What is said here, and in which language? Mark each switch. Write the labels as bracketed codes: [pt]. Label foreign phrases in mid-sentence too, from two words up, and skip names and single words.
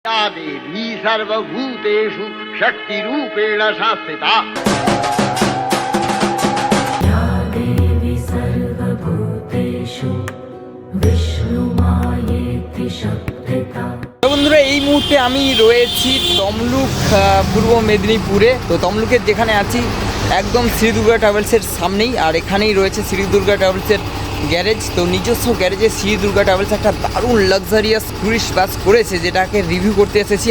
[sa] या देवी सर्वभूतेषु शक्तिरूपेण संस्थिता। या देवी सर्वभूतेषु विष्णुमायेति शक्तिता। [bn] বন্ধুরা এই মুহূর্তে আমি রয়েছি তমলুক পূর্ব মেদিনীপুরে। তো তমলুকের যেখানে আছি একদম শ্রী দুর্গা ট্রাভেলসের সামনেই, আর এখানেই রয়েছে শ্রী দুর্গা ট্রাভেলসের গ্যারেজ। তো নিজস্ব গ্যারেজে শ্রী দুর্গা ট্রাভেলস একটা দারুণ লাক্সারিয়াস ট্যুরিস্ট বাস করেছে, যেটাকে রিভিউ করতে এসেছি।